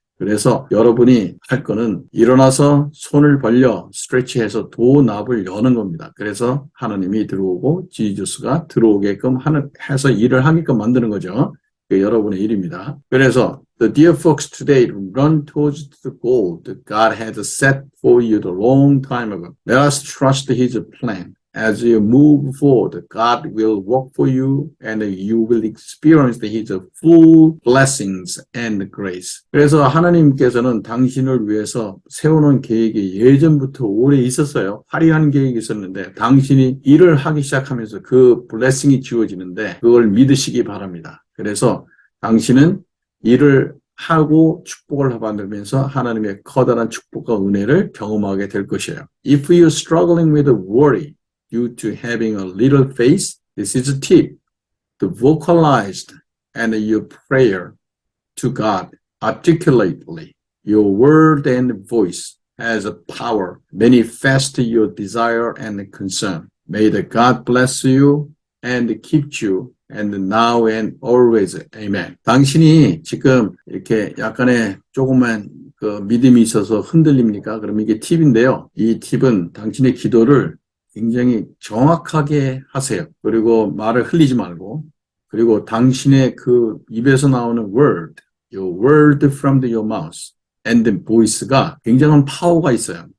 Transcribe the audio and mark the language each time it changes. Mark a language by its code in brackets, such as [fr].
[ko] 그래서 여러분이 할 거는 일어나서 손을 벌려 스트레치해서 도납을 여는 겁니다. 그래서 하나님이 들어오고 지저스가 들어오게끔 해서 일을 하게끔 만드는 거죠. 여러분의 일입니다. [en] 그래서 the dear folks today run towards the goal that God has set for you a long time ago. Let us trust His plan. As you move forward, God will work for you and you will experience His full blessings and grace. [ko] 그래서 하나님께서는 당신을 위해서 세워놓은 계획이 예전부터 오래 있었어요. 화려한 계획이 있었는데 당신이 일을 하기 시작하면서 그 블레싱이 지워지는데 그걸 믿으시기 바랍니다. 그래서 당신은 일을 하고 축복을 받으면서 하나님의 커다란 축복과 은혜를 경험하게 될 것이에요. [en] If you're struggling with worry due to having a little faith, this is a tip to vocalize and your prayer to God articulately. Your word and voice has a power. Manifest your desire and concern. May the God bless you and keep you. And now and always, amen. [ko] 당신이 지금 이렇게 약간의 조그만 믿음이 있어서 흔들립니까? 그럼 이게 팁인데요. 이 팁은 당신의 기도를 굉장히 정확하게 하세요. 그리고 말을 흘리지 말고, 그리고 당신의 그 입에서 나오는 [en] word, your word from your mouth and the voice [ko] 가 굉장한 파워가 있어요.